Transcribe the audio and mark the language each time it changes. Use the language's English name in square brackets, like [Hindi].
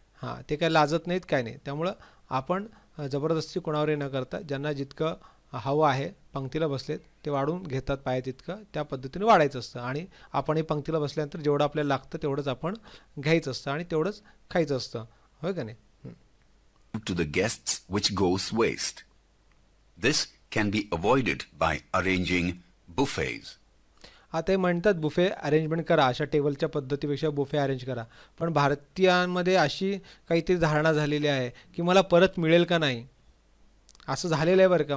[Marathi] हां, ते काय लाजत नाहीत, काय नाही. त्यामुळं आपण जबरदस्ती कोणावरही न करता ज्यांना जितकं हवं आहे, पंक्तीला बसलेत ते वाढून घेतात पाहिजे तितकं, त्या पद्धतीने वाढायचं असतं. आणि आपणही पंक्तीला बसल्यानंतर जेवढं आपल्याला लागतं तेवढंच आपण घ्यायचं असतं आणि तेवढंच खायचं असतं, होय का नाही? [English] To the guests which goes waste. This can be avoided by arranging buffets. [Marathi] आता हे म्हणतात बुफे अरेंजमेंट करा, अशा टेबलच्या पद्धतीपेक्षा बुफे अरेंज करा. पण भारतीयांमध्ये अशी काहीतरी धारणा झालेली आहे की मला परत मिळेल का नाही, असं झालेलं आहे बरं का.